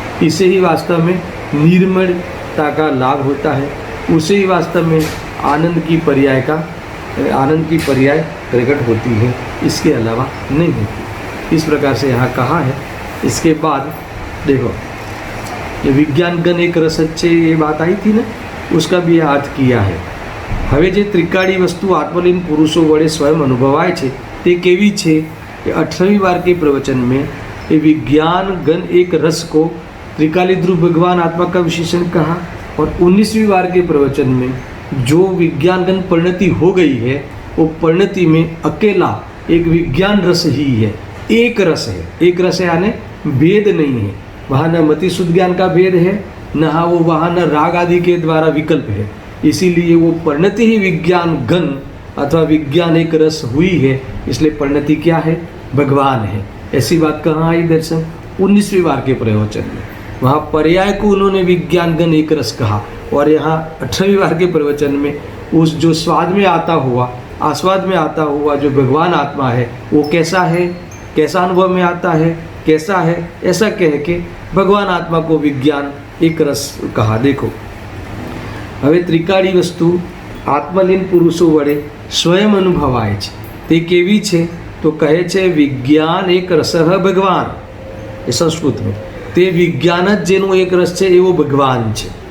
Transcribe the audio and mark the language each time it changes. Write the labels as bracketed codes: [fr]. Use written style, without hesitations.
[hi] इसे ही वास्तव में निर्मलता का लाभ होता है, उसे ही वास्तव में आनंद की पर्याय प्रकट होती है, इसके अलावा नहीं होती। इस प्रकार से यहाँ कहा है। इसके बाद देखो, ये विज्ञान गण एक रस अच्छे, ये बात आई थी ना, उसका भी अर्थ किया है। [gu] હવે જે ત્રિકાળી વસ્તુ આત્મલીન પુરુષો વડે સ્વયં અનુભવાય છે તે કેવી છે? [hi] कि 18वीं बार के प्रवचन में ये विज्ञान गण एक रस को त्रिकाली ध्रुव भगवान आत्मा का विशेषण कहा, और 19वीं बार के प्रवचन में जो विज्ञान गण परिणति हो गई है वो परिणति में अकेला एक विज्ञान रस ही है, एक रस है। एक रस है यानी भेद नहीं है, वहाँ न मति शुद्ध ज्ञान का भेद है, न वो वहाँ न राग आदि के द्वारा विकल्प है। इसीलिए वो परिणति ही विज्ञान गण अथवा विज्ञान एक रस हुई है, इसलिए परिणति क्या है? भगवान है। ऐसी बात कहाँ आई दर्शन? 19वीं बार के प्रवचन में। वहाँ पर्याय को उन्होंने विज्ञान गण एक रस कहा। और यहाँ 18वीं बार के प्रवचन में उस जो स्वाद में आता हुआ, आस्वाद में आता हुआ जो भगवान आत्मा है वो कैसा है, कैसा अनुभव में आता है, कैसा है, ऐसा कह के भगवान आत्मा को विज्ञान एक रस कहा। [gu] देखो હવે ત્રિકાળી વસ્તુ આત્મલીન પુરુષો વડે સ્વયં અનુભવાય છે તે કેવી છે તો કહે છે વિજ્ઞાન એક રસઃ ભગવાન। એ સંસ્કૃતમાં તે વિજ્ઞાન જ જેનું એક રસ છે એવો ભગવાન છે।